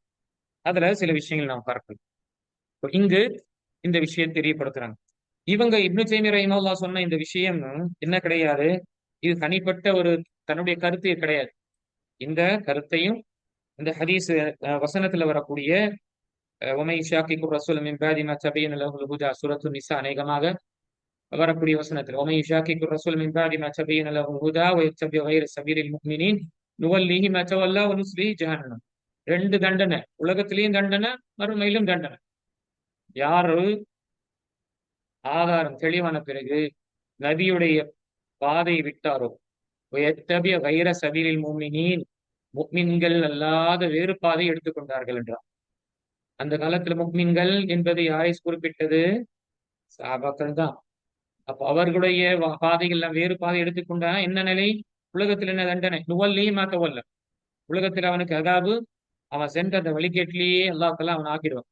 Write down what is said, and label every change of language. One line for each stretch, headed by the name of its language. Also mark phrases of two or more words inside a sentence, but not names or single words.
Tamil: அதுல சில விஷயங்கள் நாம் பார்க்கலாம். இங்கு இந்த விஷயம் தெரியப்படுத்துறாங்க. இவங்க இப்னு தைமிய்யா ரஹிமஹுல்லாஹ் சொன்ன இந்த விஷயம் என்ன கிடையாது, இது தனிப்பட்ட ஒரு தன்னுடைய கருத்து கிடையாது. இந்த கருத்தையும் இந்த ஹதீஸ் வசனத்துல வரக்கூடிய
Arabic: وَمَن يُشَاقِقِ الرَّسُولَ مِن بَعْدِ مَا تَبَيَّنَ لَهُ الْهُدَى
Tamil: சூரத்து நிசா அநேகமாக வரக்கூடிய வசனத்தில்
Arabic: وَمَن يُشَاقِقِ الرَّسُولَ مِن بَعْدِ مَا تَبَيَّنَ لَهُ الْهُدَى وَيَتَّبِعْ غَيْرَ سَبِيلِ الْمُؤْمِنِينَ نُوَلِّهِ مَا تَوَلَّى وَنُصْلِهِ جَهَنَّمَ.
Tamil: ரெண்டு தண்டனை, உலகத்திலேயும் தண்டனை, மறுமையிலும் தண்டனை. யாரு ஆதாரம் தெளிவான பிறகு நபியுடைய பாதை விட்டாரோ,
Arabic: وَيَتَّبِعْ غَيْرَ سَبِيلِ الْمُؤْمِنِينَ
Tamil: முஃமின்கள் அல்லாத வேறு பாதை எடுத்துக்கொண்டார்கள் என்றார். அந்த காலத்துல முஃமின்கள் என்பது யாரை குறிப்பிட்டது? சஹாபாக்கள் தான். அப்ப அவர்களுடைய பாதைகள் வேறு பாதை எடுத்துக்கொண்டா என்ன நிலை? உலகத்தில் என்ன தண்டனை?
Arabic: نوله ما تولى,
Tamil: உலகத்தில் அவனுக்கு அதாபு, அவன் சென்ற அந்த வழிகேட்டிலேயே அல்லாஹ் அவன் ஆக்கிடுவான்.